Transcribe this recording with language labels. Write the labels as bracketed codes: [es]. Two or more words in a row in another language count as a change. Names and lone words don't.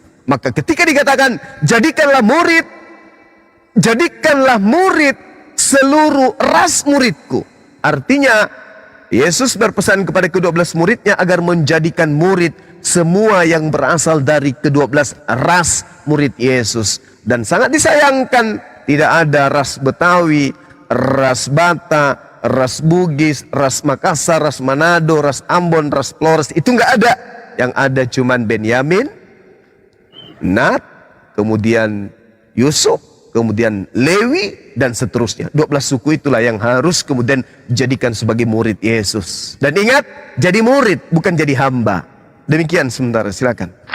[id] Maka ketika dikatakan jadikanlah murid seluruh ras muridku, artinya Yesus berpesan kepada ke-12 muridnya agar menjadikan murid semua yang berasal dari ke-12 ras murid Yesus. Dan sangat disayangkan tidak ada ras Betawi, ras Bata, ras Bugis, ras Makassar, ras Manado, ras Ambon, ras Flores. Itu nggak ada. Yang ada cuman Benyamin, Nat, kemudian Yusuf, kemudian Lewi, dan seterusnya. 12 suku itulah yang harus kemudian dijadikan sebagai murid Yesus. Dan ingat, jadi murid bukan jadi hamba. Demikian sementara, silakan.